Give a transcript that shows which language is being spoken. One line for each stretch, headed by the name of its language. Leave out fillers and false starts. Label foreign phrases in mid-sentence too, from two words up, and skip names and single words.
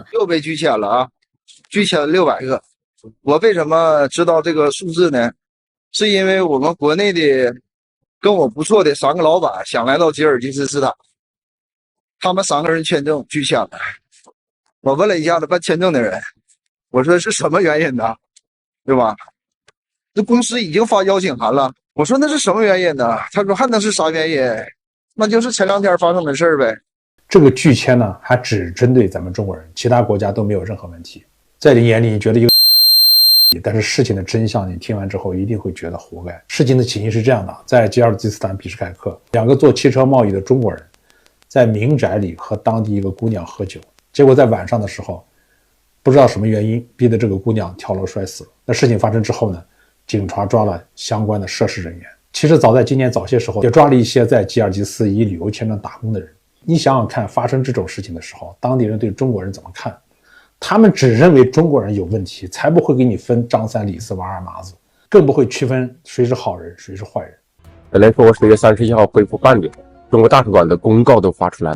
Chinese: 又被拒簽了啊，拒簽了600個。我為什麼知道這個數字呢？是因為我們國內的跟我不錯的3個老闆想來到吉爾吉斯斯坦，他們3個人簽證拒簽了。我問了一下子辦簽證的人，我說是什麼原因呢？對吧？這公司已經發邀請函了。我說那是什麼原因呢？他說還能是啥原因？那就是前2天發生的事唄。這個拒簽呢，還只針對咱們中國人，其他國家都沒有任何問題。在你眼裡，你覺得一個，但是事情的真相，你聽完之後一定會覺得活該。事情的起因是這樣的，在吉爾吉斯斯坦比什凱克，2個做汽車貿易的中國人，在民宅裡和當地一個姑娘喝酒。結果在晚上的時候，不知道什麼原因，逼得這個姑娘跳樓摔死了。那事情發生之後呢，警察抓了相關的涉事人員。其實早在今年早些時候，也抓了一些在吉爾吉斯以旅遊簽證打工的人。你想想看，發生這種事情的時候，當地人對中國人怎麼看？他們只認為中國人有問題，才不會給你分張三李四王二麻子，更不會區分誰是好人，誰是壞人。本來說我10月31號恢復辦理，中國大使館的公告都發出來了。